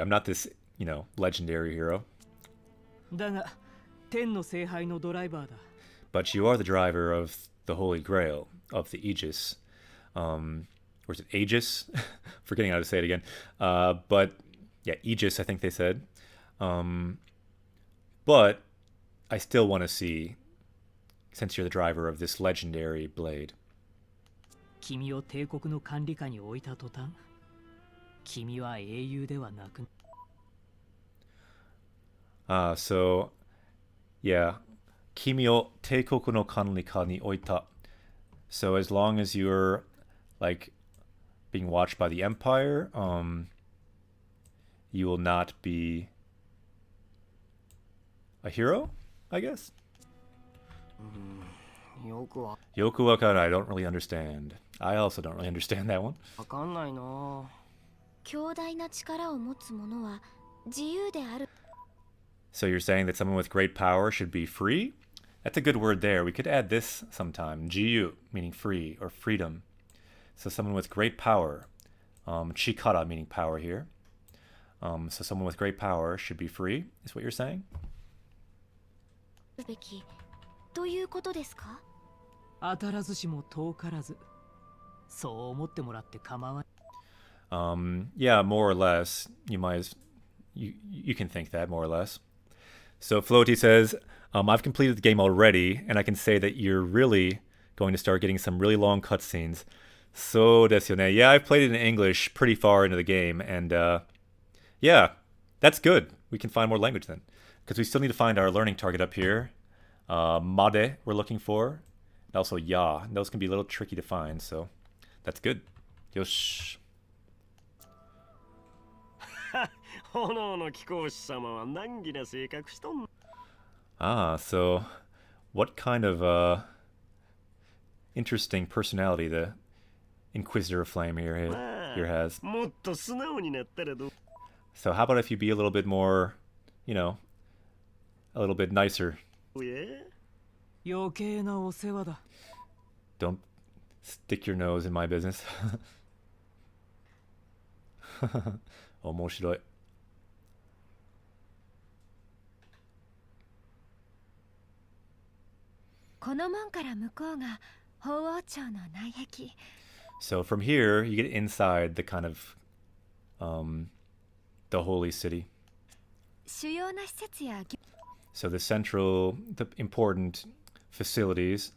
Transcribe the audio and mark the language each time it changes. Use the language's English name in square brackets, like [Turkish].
[English] I'm not this, legendary hero. [Japanese] だが、天の聖杯のドライバーだ。 [English] But you are the driver of the Holy Grail, of the Aegis. Or is it Aegis? Forgetting how to say it again. But, yeah, Aegis, I think they said. But I still want to see, since you're the driver of this legendary blade. [Japanese] 君を帝国の管理下に置いた途端、君は英雄ではなく。 [English] So, yeah. [Japanese] Kimi o teikoku no kanrika ni oita. [English] So as long as you're, like, being watched by the Empire, you will not be a hero, I guess? [Japanese] よくわ Yoku wakara, [English] I don't really understand. I also don't really understand that one. [Japanese] かんないな。強大な力を持つ者は自由である。 [English] So you're saying that someone with great power should be free? That's a good word there. We could add this sometime. Jiyu, meaning free or freedom. So someone with great power. Chikara, meaning power here. So someone with great power should be free, is what you're saying? [Japanese] べきということですか？当たらずしも遠からず。そう思ってもらって構わない。 [English] Yeah, more or less. You can think that, more or less. So Floaty says, I've completed the game already, and I can say that you're really going to start getting some really long cutscenes. [Japanese] So desu ne. [English] Yeah, I've played it in English pretty far into the game, and yeah, that's good. We can find more language then. Because we still need to find our learning target up here. Made, we're looking for. And also ya. Those can be a little tricky to find, so that's good. [Japanese] Yosh. 炎の貴公子様は難儀な性格しとん。 [English] Ah, so what kind of interesting personality the Inquisitor of Flame here has. [Japanese] もっと素直になったらどう？ [English] So how about if you be a little bit more, a little bit nicer? [Japanese] 余計なお世話だ。 [English] Don't stick your nose in my business. [Japanese] 面白い。この門から向こうが法王朝の内壁。 [English] So from here, you get inside the kind of, the holy city. [Japanese] 主要な施設や [English] So the important facilities